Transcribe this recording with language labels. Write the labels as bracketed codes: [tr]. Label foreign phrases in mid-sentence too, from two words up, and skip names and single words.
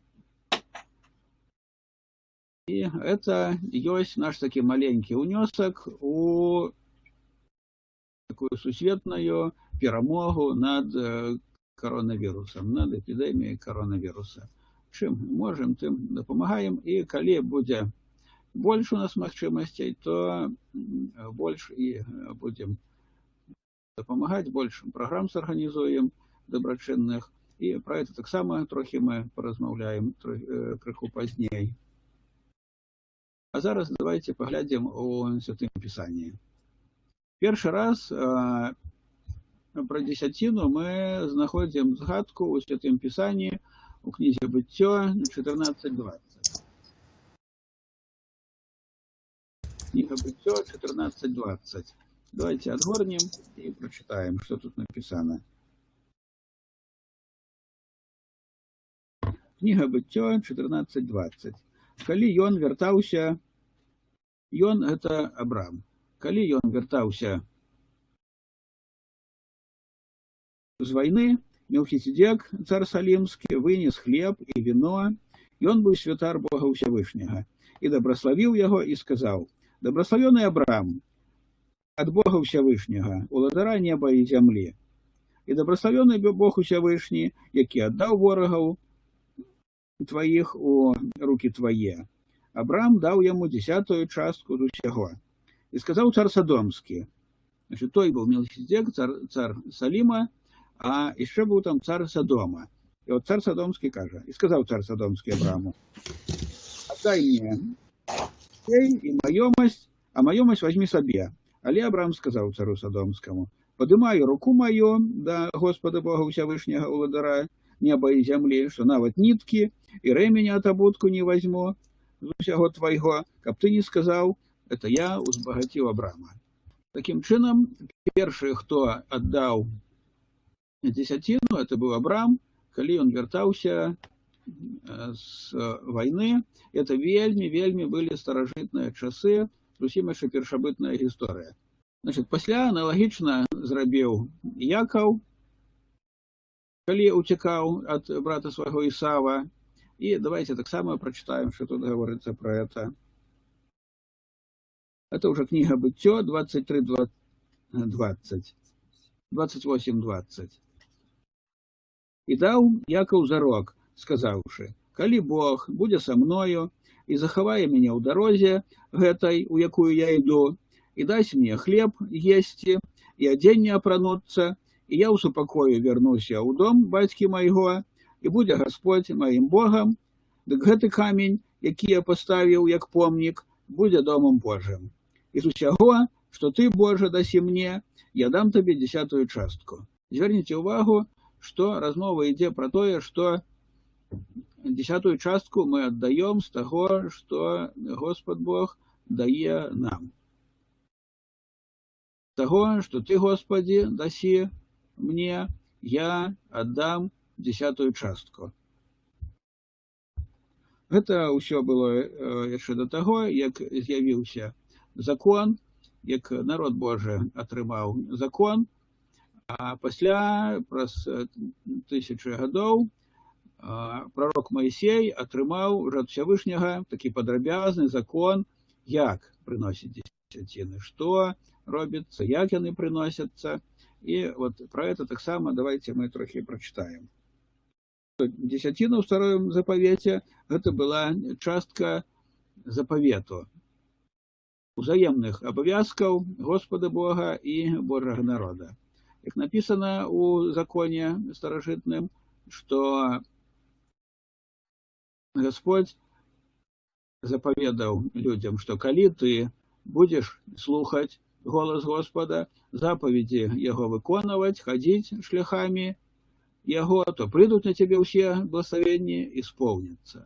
[ru] И это есть наш таки маленький унесок у такую [be] сусветную перамогу [ru] над коронавирусом, над эпидемией коронавируса. [be] Чым можем, тым дапамагаем, и калі будзе больше у нас магчымасцей, то больше и будем дапамагаць, больше программ сарганізуем добрачынных, [ru] и про это [be] таксама трохи мы поразмаўляем крыху пазней. [ru] А зараз давайте поглядим у Святым Писании. Першы раз про десятину мы знаходзім згадку у Святым Писании у кнізе Быццё 14:20. Книга Быццё 14:20. Давайте отгорнем и прочитаем, что тут написано. Книга Быццё 14:20. [be] Калі ён вяртаўся, ён это Абрам. Калі ён вяртаўся з вайны, Мелхіседек, цар Салімскі, вынес хлеб і віно, ён быў святар Бога Ўсявышняга, і дабраславіў яго і сказаў: «Дабраславёны Абрам, ад Бога Ўсявышняга, уладара неба і зямлі, і дабраславёны Бог Усявышні, які аддаў ворагаў твоих у руки твои. [ru] Абрам дал ему 10-ю частку з усяго. И сказал цар Содомский, значит, той был Мелхиседек, цар Салима, а еще был там цар Содома. И вот цар Содомский каже, и сказал цар Содомский Абраму: «Отдай мне сей и маёмость, а маёмость возьми себе». Але Абрам сказал цару Содомскому: «Подымаю руку мою до Господа Бога Всевышнего, уладара неба и земли, что нават нитки и ремень от обутку не возьму з усяго твоего, каб ты не сказал, это я узбагатил Абрама». Таким чином, первый, кто отдал десятину, это был Абрам, калі он вертался с войны. [be] Это вельми были старожитные часы, зусім яшчэ першабытная гісторыя. Значит, пасля аналагічна зрабіў Якаў, калі уцекал [ru] от брата своего Исава. И давайте так само прочитаем, что тут говорится про это. Это уже книга Быццё 23:20. [be] 28:20. «И дал Яков зарок, сказавши: калі Бог будзе со мною и захавае мяне ў дарозе гэтай, у якую я иду, и дасць мне хлеб есці и адзенне апрануцца, и я ў супакою вернуся ў дом бацькі майго, [ru] и будзе Господь моим Богом, [be] дык гэты камень, які я поставіў як помнік, будзе домом Божым. [ru] Из усяго, что ты, Боже, даси мне, я дам тебе 10-ю частку». Зверните увагу, что [be] размова ідзе про тое, [ru] что 10-ю частку мы отдаем с того, что Господь Бог дае нам. Того, что ты, Господи, даси мне, я отдам 10-ю частку. [be] Это ўсё было яшчэ до того, як з'явіўся закон, як народ Божий атрымаў закон, а пасля праз 1000 гадоў пророк Моисей атрымаў ад Всевышняга такі падрабязны закон, як прыносіць дзесяціны, што робіцца, як яны прыносяцца. [ru] И вот про это так само давайте мы трохи прочитаем. Десятина в втором заповете это была частка заповету, узаемных обовязков Господа Бога и Божьего народа. Как написано у законе старожитным, что Господь заповедал людям, что коли ты будешь слухать голос Господа, заповеди Его выконывать, ходить шляхами Его, то придут на тебе все благословения, исполнятся.